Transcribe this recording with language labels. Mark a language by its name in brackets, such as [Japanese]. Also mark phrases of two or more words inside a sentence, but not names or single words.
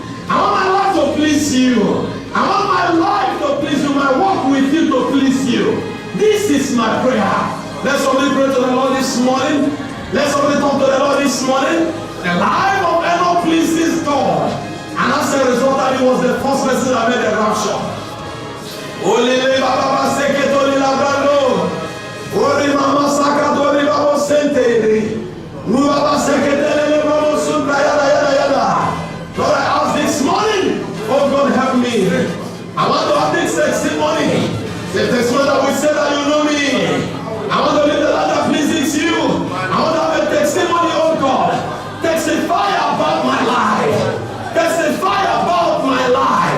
[English] I want my life to please you. I want my life to please you. My walk with you to please you. This is my prayer. Let's somebody pray to the Lord this morning. Let's somebody talk to the Lord this morning. The life of Enoch pleases God. And as a result, he was the first person that made a rapture. Olele baba seketo lilabrando. Ori mama sakato libabo sente. Ruaba seketele libabo sunra yada yada. Lord, I ask this morning, oh God, help me. I want to have this testimony. The testimony that we say that you know me. I want to live the life that pleases you. I want to have a testimony, oh God. Testify about my life. Testify about my life.